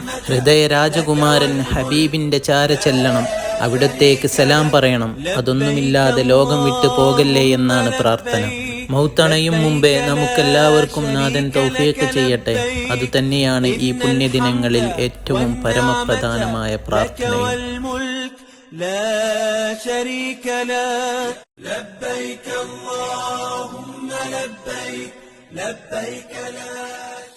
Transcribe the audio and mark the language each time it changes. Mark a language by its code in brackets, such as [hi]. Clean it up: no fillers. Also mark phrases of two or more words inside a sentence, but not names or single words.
[ml] ഹൃദയ രാജകുമാരൻ ഹബീബിന്റെ ചാര ചെല്ലണം. അവിടത്തേക്ക് സലാം പറയണം. അതൊന്നുമില്ലാതെ ലോകം വിട്ടു പോകല്ലേ എന്നാണ് പ്രാർത്ഥന. മൗത്തണയും മുമ്പേ നമുക്കെല്ലാവർക്കും നാഥൻ തൗഫീഖ് ചെയ്യട്ടെ. അതുതന്നെയാണ് ഈ പുണ്യദിനങ്ങളിൽ ഏറ്റവും പരമപ്രധാനമായ പ്രാർത്ഥനയും. [ar] لا شريك له لبيك اللهم لبيك لبيك لا